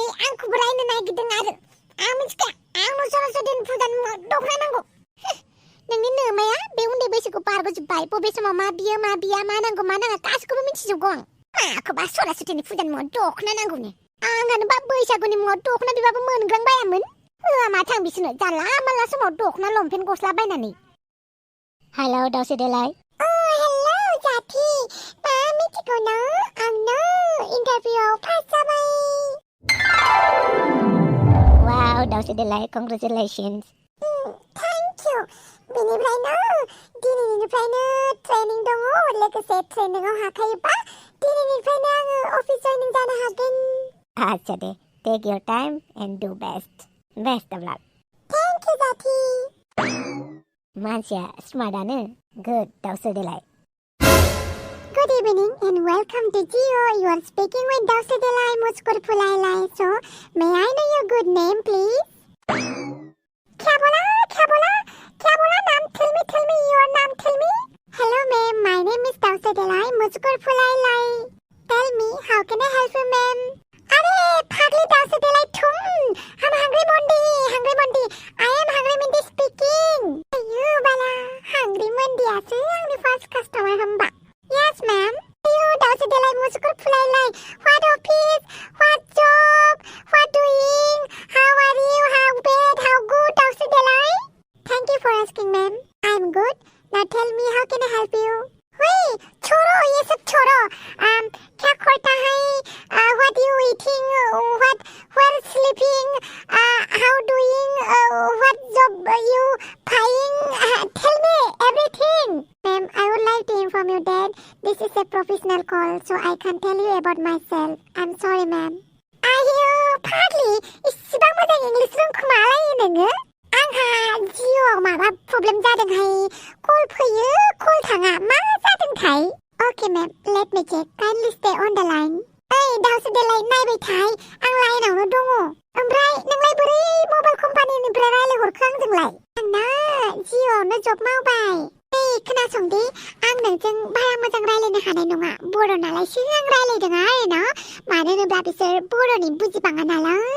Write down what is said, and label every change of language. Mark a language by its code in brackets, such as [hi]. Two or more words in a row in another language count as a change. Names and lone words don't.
[brx] आंखौबो रायनो नागिरदों आरो आं मिथिखाया आंनो सरासतिनि फुजानि मुङाव दखना नांगौ नोंनि नोमाया बे उन्दै बैसोखौ बारग'जोब्बाय बबे समाव मा बियो मा बिया मा नांगौ मा नाङा गासिखौबो मिथिजोबगौ आं माखौबा सरासतिनि फुजानि मुङाव दखना नांगौनो आंहानोबा बैसागुनि मुङाव दखना बिबाबो मोनग्रांबायामोन होआ माथो आं बिसोरनो जानला मानला समाव दखना लंपेन्ट गस्ला बायनानै हेलौ दावसे देलाय हेलौ जाथि मा मिथिगौ ना आंनो इन्टारभिउआव पास जाबाय वाव दावसे देलाय [en] congratulations thank you [brx] बेनिफ्रायनो दिनैनिफ्रायनो ट्रेनिं दङ लोगोसे ट्रेनिंआव हाखायोबा दिनैनिफ्रायनो आङो अफिस जयनिं जानो हागोन आच्छा दे [en] take your time and do best of luck thank you [brx] जाथि मानसिया स्मार्टानो गुड दावसे देलाय [en] Good evening and welcome to Geo. You are speaking with Dawse Delai Muskor Phulailai. So, may I know your good name, please? [hi] क्या बोला नाम [en] tell me your name tell me hello ma'am my name is Dawse Delai Muskor Phulailai tell me how can I help you ma'am [hi] अरे फागली [en] Dawse Delai [hi] तुम हम [en] hungry Monday I am hungry Monday speaking [brx] ayo bala [en] hungry Monday [brx] आसो आंनि [en] first customer हम्बा yes ma'am you Dawse Delai Muskor Phulailai what office what job what doing how are you how bad how good Dawse Delai thank you for asking ma'am I'm good now tell me how can I help you wait [hi] छोड़ो ये सब छोड़ो क्या करता है [en] what you eating what where sleeping how doing what job you paying tell me everything ma'am I would like to inform you that this is a professional call so I can't tell you about myself I'm sorry ma'am [brx] आयो फाग्लि इसिबां मोजां इंलिस रोंखोमालायो नोङो आंहा जिउआव माबा प्रब्लेम जादोंहाय कल फैयो कल थाङा मा जादोंथाय [en] Okay ma'am let me check kindly stay on the line [brx] ओइ दावसे देलाय नायबाय थाय आं लाइनावनो दङ ओमफ्राय नोंलाय बोरै मबाइल कम्पानिनिफ्राय रायलायहरखो आंजोंलाय आंना जिउआवनो जब मावबाय ओइ खोनासं दे आं नोंजों बारा मोजां रायलायनो हानाय नङा बर' नालायसो आं रायलायदों आरो ना मानो होनोब्ला बिसोर बर'नि बुजिबाङा नालाय